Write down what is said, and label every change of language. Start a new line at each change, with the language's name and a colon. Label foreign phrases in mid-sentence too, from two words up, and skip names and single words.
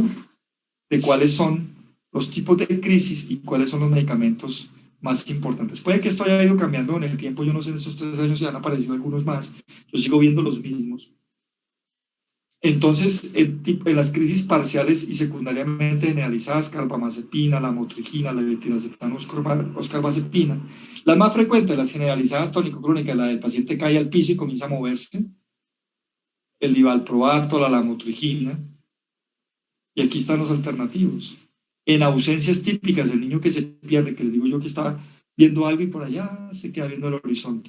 Spanish: De cuáles son los tipos de crisis y cuáles son los medicamentos más importantes. Puede que esto haya ido cambiando en el tiempo, yo no sé, en estos 3 años se han aparecido algunos más, yo sigo viendo los mismos. Entonces, en las crisis parciales y secundariamente generalizadas, carbamazepina, lamotrigina, levetiracetam, oscarbazepina. Las más frecuentes, las generalizadas tónico-crónicas, la del paciente cae al piso y comienza a moverse, el divalproato, la lamotrigina, y aquí están los alternativos. En ausencias típicas, el niño que se pierde, que le digo yo que estaba viendo algo y por allá se queda viendo el horizonte.